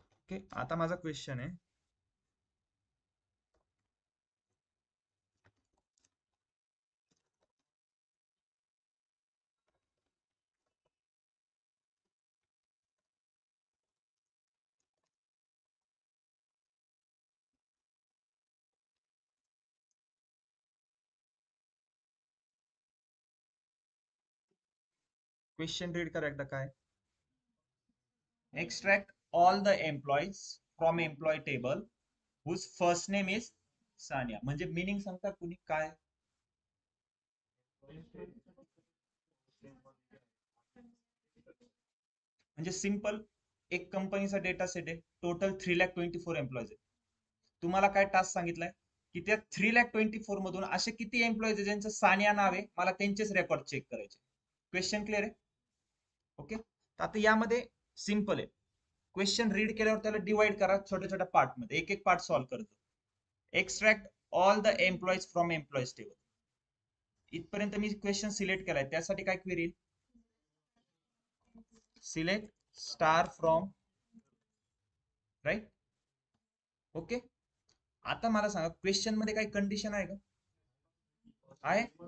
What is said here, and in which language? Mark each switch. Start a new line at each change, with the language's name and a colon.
Marathi: Okay, आता माझा question आहे, क्वेश्चन रीड करा एकदा. काय?
English: Extract all the employees from employ table whose first name is Sania.
Marathi: म्हणजे मिनिंग सांगता कुणी काय? म्हणजे सिंपल, एक कंपनीचा डेटा सेट आहे, टोटल 3,24,000 एम्प्लॉईज आहेत. तुम्हाला काय टास्क सांगितलाय की त्या 3,24,000 मधून असे किती एम्प्लॉईज आहेत ज्यांचं सानिया नाव आहे, मला त्यांचेच रेकॉर्ड चेक करायचे. क्वेश्चन क्लिअर आहे? ओके, तर आता यामध्ये सिंपल आहे, क्वेश्चन रीड केल्यावर त्याला डिवाइड करा छोट्या छोट्या पार्ट मध्ये, एक एक पार्ट सॉल्व्ह करतो.
English: Extract all the employees from employees table.
Marathi: इथपर्यंत मी क्वेश्चन सिलेक्ट केलाय, त्यासाठी काय query?
English: Select star from, right?
Marathi: Okay, आता मला सांगा, क्वेश्चन मध्ये काही कंडिशन आहे का? आहे.